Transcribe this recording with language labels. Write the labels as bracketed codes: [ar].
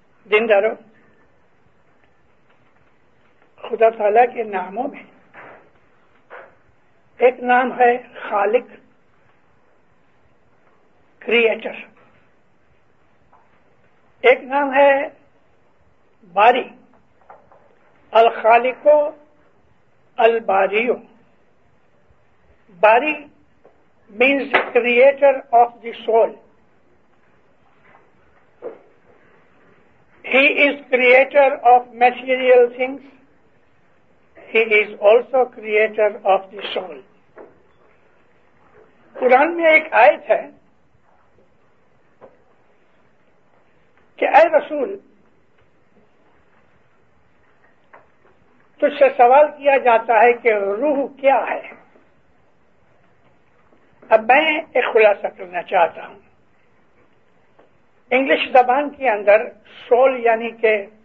[ur] دیندارو، خدا تعالیٰ کے ناموں میں ایک نام ہے خالق، کریٹر، ایک نام ہے باری، الخالق الباریو۔ باری [en] means the creator of the soul. He is creator of material things. He is also creator of the soul. [ur] قرآن میں ایک آیت ہے کہ اے رسول، تجھ سے سوال کیا جاتا ہے کہ روح کیا ہے۔ اب میں ایک خلاصہ کرنا چاہتا ہوں۔ انگلش زبان کے اندر سول یعنی کہ